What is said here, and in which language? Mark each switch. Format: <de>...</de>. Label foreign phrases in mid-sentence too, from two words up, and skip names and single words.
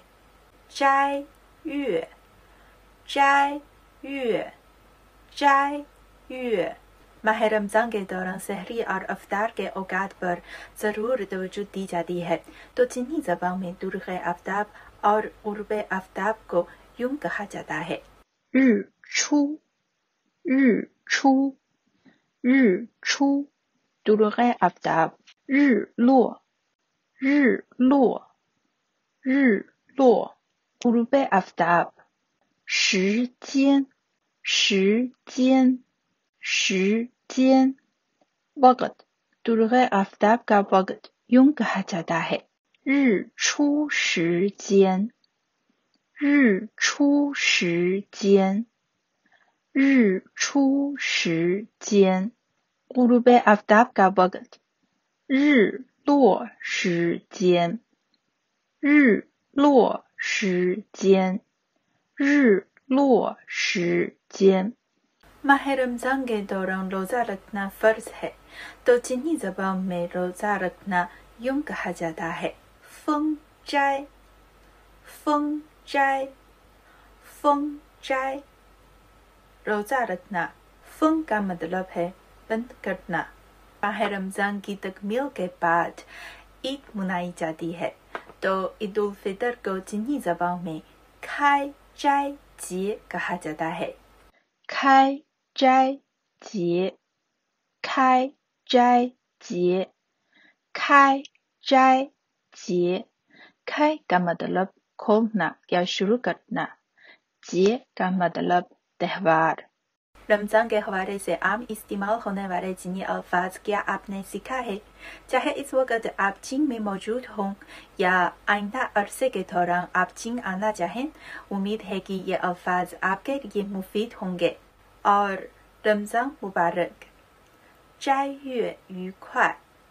<zh>斋月，斋月，斋月.</zh> <ur>ماہ رمضان کے دوران سحری اور افطار کے اوقات پر ضرور توجہ دی جاتی ہے. تو چینی زبان میں درگ آفتاب اور غروب آفتاب کو یوں کہا جاتا ہے.</ur> <zh>日出，日出，日出</zh> <ur>درگ آفتاب</ur> <zh>日落，日落，日落</zh> <ur>غروب آفتاب</ur> <zh>时间，时间，时间</zh> <ur>وقت درگ آفتاب کا وقت یوں کہا جاتا ہے.</ur> <zh>日出时间，日出时间，日出时间</zh> <ur>غروب آفتاب کا وقت</ur> <zh>日落时间，日落时间，日落时间</zh> <ur>ماہ رمضان کے دوران روزہ رکھنا فرض ہے. تو چینی زبان میں روزہ رکھنا یوں کہا جاتا ہے.</ur> <zh>封斋，封斋，封斋.</zh> <ur>روزہ رکھنا فنگ کا مطلب ہے بند کرنا. ماہ رمضان کی تکمیل کے بعد عید منائی جاتی ہے. تو عید الفطر کو چینی زبان میں</ur> <zh>开斋节</zh> <ur>کہا جاتا ہے.</ur> <zh>开斋节，开斋节，开斋节</zh> <ur>开 کا مطلب کھولنا یا شروع کرنا, 节 کا مطلب تہوار. رمضان کے حوالے سے عام استعمال ہونے والے چینی الفاظ کیا آپ نے سیکھا ہے? چاہے اس وقت آپ چین میں موجود ہوں یا آئندہ عرصے کے دوران آپ چین آنا چاہیں، امید ہے کہ یہ الفاظ آپ کے لیے مفید ہوں گے. اور رمضان مبارک,</ur> <zh>斋月愉快。</zh>